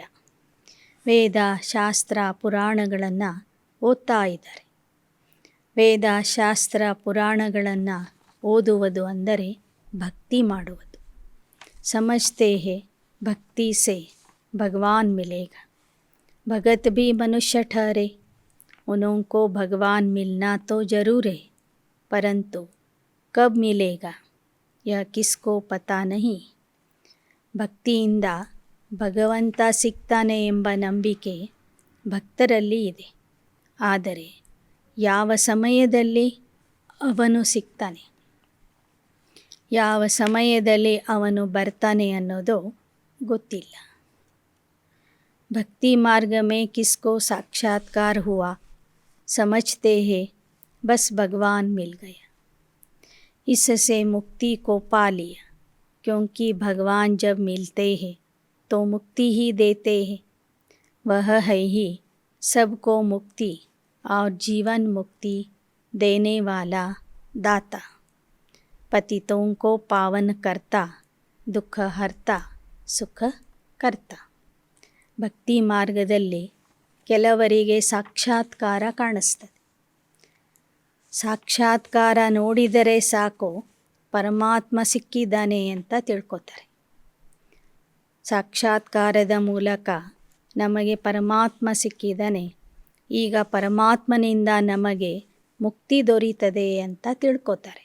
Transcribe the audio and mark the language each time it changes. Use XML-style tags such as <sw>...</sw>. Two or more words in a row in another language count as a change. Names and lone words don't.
<kn>ವೇದ ಶಾಸ್ತ್ರ ಪುರಾಣಗಳನ್ನು ಓದ್ತಾ ಇದ್ದಾರೆ. ವೇದ ಶಾಸ್ತ್ರ ಪುರಾಣಗಳನ್ನು ಓದುವುದು ಅಂದರೆ ಭಕ್ತಿ ಮಾಡುವುದು.</kn> <hi>समझते हैं भक्ति से भगवान मिलेगा. भगत भी मनुष्य ठहरे, उनको भगवान मिलना तो ज़रूर है, परंतु कब मिलेगा यह किसको पता नहीं.</hi> <kn>ಭಕ್ತಿಯಿಂದ ಭಗವಂತ ಸಿಗ್ತಾನೆ ಎಂಬ ನಂಬಿಕೆ ಭಕ್ತರಲ್ಲಿ ಇದೆ. ಆದರೆ ಯಾವ ಸಮಯದಲ್ಲಿ ಅವನು ಸಿಗ್ತಾನೆ, ಯಾವ ಸಮಯದಲ್ಲಿ ಅವನು ಬರ್ತಾನೆ ಅನ್ನೋದು ಗೊತ್ತಿಲ್ಲ.</kn> <hi>भक्ति मार्ग में किसको साक्षात्कार हुआ, समझते हैं बस भगवान मिल गया. इससे मुक्ति को पा लिया, क्योंकि भगवान जब मिलते हैं तो मुक्ति ही देते हैं. वह है ही सबको मुक्ति और जीवन मुक्ति देने वाला दाता. पतितों को पावन करता, दुख हरता, सुख करता.</hi> <kn>ಭಕ್ತಿ ಮಾರ್ಗದಲ್ಲಿ ಕೆಲವರಿಗೆ ಸಾಕ್ಷಾತ್ಕಾರ ಕಾಣಿಸ್ತದೆ. ಸಾಕ್ಷಾತ್ಕಾರ ನೋಡಿದರೆ ಸಾಕು ಪರಮಾತ್ಮ ಸಿಕ್ಕಿದ್ದಾನೆ ಅಂತ ತಿಳ್ಕೊತಾರೆ. ಸಾಕ್ಷಾತ್ಕಾರದ ಮೂಲಕ ನಮಗೆ ಪರಮಾತ್ಮ ಸಿಕ್ಕಿದ್ದಾನೆ, ಈಗ ಪರಮಾತ್ಮನಿಂದ ನಮಗೆ ಮುಕ್ತಿ ದೊರೀತದೆ ಅಂತ ತಿಳ್ಕೊತಾರೆ.</kn>